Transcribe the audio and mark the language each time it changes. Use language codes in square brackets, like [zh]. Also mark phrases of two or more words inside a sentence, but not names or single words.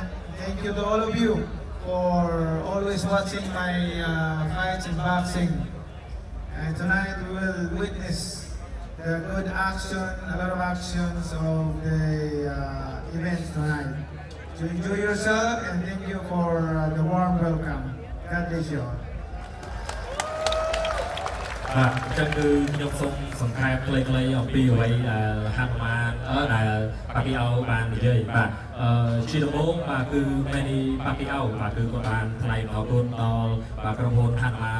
[en] Thank you to all of you for always watching my fights in boxing. And tonight we will witness the good action, a lot of actions of the event tonight. So enjoy yourself and thank you for the warm welcome. God bless you all. [km] បាទអញ្ចឹងគឺខ្ញុំសូមសង្ខេបខ្លីៗអំពីអ្វីដែលហាត់ម៉ានដែលប៉ាពីអូបាននិយាយបាទជាដំបូងបាទគឺ Manny Pacquiao បាទគឺគាត់បានថ្លែងអរគុណដល់បាទក្រុមហ៊ុន Hanuman